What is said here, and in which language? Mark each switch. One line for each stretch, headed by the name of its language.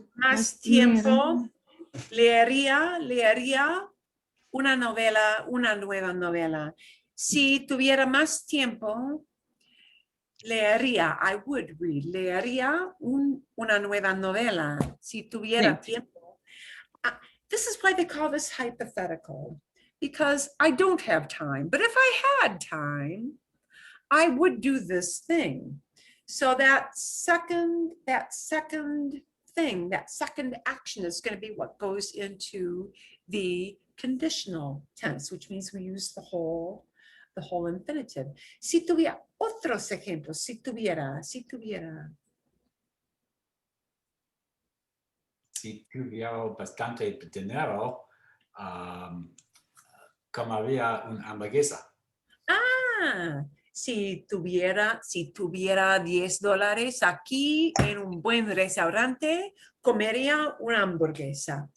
Spanish: más tiempo, leería una nueva novela. Si tuviera más tiempo,
English: I would read,
Spanish: leería una nueva novela. Si tuviera tiempo.
English: This is why they call this hypothetical, because I don't have time. But if I had time, I would do this thing. So that second thing, that second action is going to be what goes into the conditional tense, which means we use the whole infinitive.
Spanish: Si tuviera otros ejemplos, si tuviera. Si tuviera bastante dinero, comería una hamburguesa. Si tuviera $10 aquí en un buen restaurante, comería una hamburguesa.